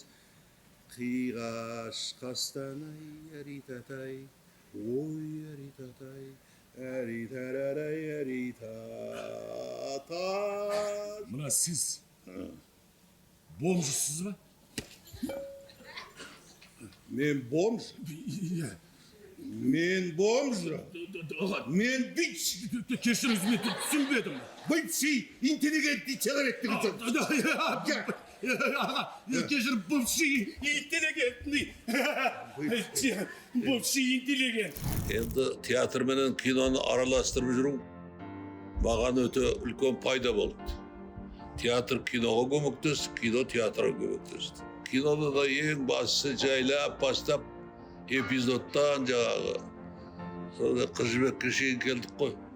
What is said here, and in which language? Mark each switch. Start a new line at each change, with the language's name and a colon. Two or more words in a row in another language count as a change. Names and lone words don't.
Kazakh: Қиғаш қастанай, әритатай, ой әритатай, әритарарай, әритатай. Мына сіз бомжсыз ба? Мен бомж? Мен бомж? Мен бич? Кешіріңіз, мен түсінбедім.
Russian: Бывший интеллигентный человек.
Kazakh: Кешір,
Russian: бывший интеллигентный. Бывший интеллигент.
Kazakh: Енді театр менен киноны араластырып жүру маған өте үлкен пайда болды. Театр киноға көмектесті, кино театрға көмектесті. Кинода да ең бастысы жайлап бастап эпизодтан жаңағы Қыз жібекке шейін келдік қой.